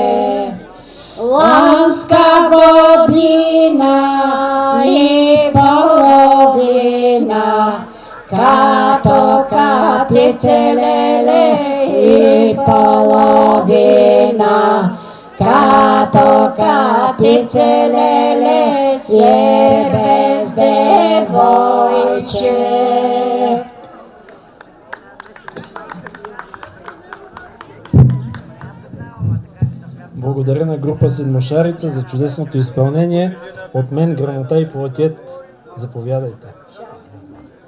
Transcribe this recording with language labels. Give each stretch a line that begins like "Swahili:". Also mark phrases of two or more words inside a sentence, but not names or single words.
Macedonian: Ланска година и половина, Като Катице леле и половина, Като Катице леле сер без девојче.
Bulgarian: Благодаря на група Седмошарица за чудесното изпълнение. От мен грамота и плакет. Заповядайте.